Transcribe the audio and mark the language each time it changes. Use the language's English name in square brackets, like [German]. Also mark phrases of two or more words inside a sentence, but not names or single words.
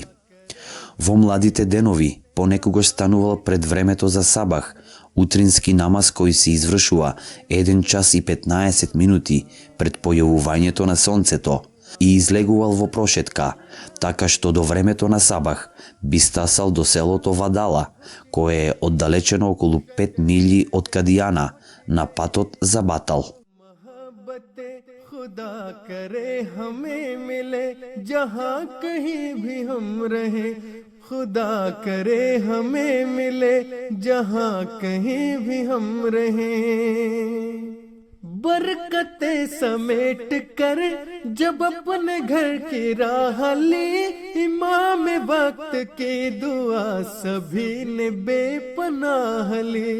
[Macedonian] Во младите денови понекогаш станувал пред времето за сабах, утрински намаз кој се извршува 1 час и 15 минути пред појавувањето на сонцето и излегувал во прошетка, така што до времето на сабах би стасал до селото Вадала, кое е оддалечено околу 5 милји од Кадијана, на патот за Батал. [Urdu] خدا کرے ہمیں ملے جہاں کہیں بھی ہم رہے، خدا کرے ہمیں ملے جہاں کہیں بھی ہم رہے. برکتیں سمیٹ کر جب اپنے گھر کی راہ لی، امام وقت کی دعا سبھی نے بےپناہ لی.